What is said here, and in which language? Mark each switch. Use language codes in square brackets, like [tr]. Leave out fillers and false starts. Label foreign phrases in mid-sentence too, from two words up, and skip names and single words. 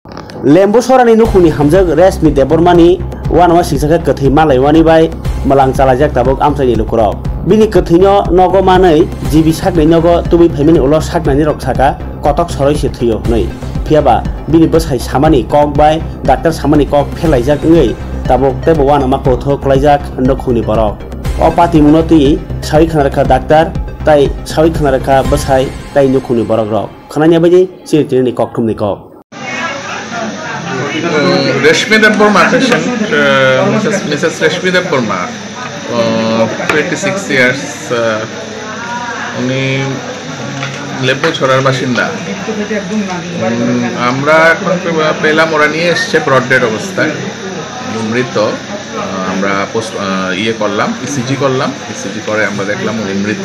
[trp] lembu sorani nukuni hamjak resmi debormani wanama siksaka kathai malaiwani bai malang chalajak tabuk amsaini lukurok bini kathino nogo manai jibi saknai nogo tubi phaimani ulo saknani rok saka kotok soroi se thuyo nei phiaba bini bosai samani kok bai doctor samani kok phelaijak ngei tabuk tebo wanama kothok klaijak nukuni borok o pati munoti sawi khanarkha doctor tai sawi khanarkha bosai tai nukuni borok rok khananya baji sirtini kokthumni kok [en] Rashmi Deborma patient, Mrs. Rashmi Deborma, 26 years, [bn] উনি লেবু ছড়ার বাসিন্দা। আমরা এখন পেলাম ওরা নিয়ে এসছে [en] brought dead [bn] অবস্থায় মৃত। আমরা ইয়ে করলাম ইসিজি করলাম, ইসিজি করে আমরা দেখলাম উনি মৃত।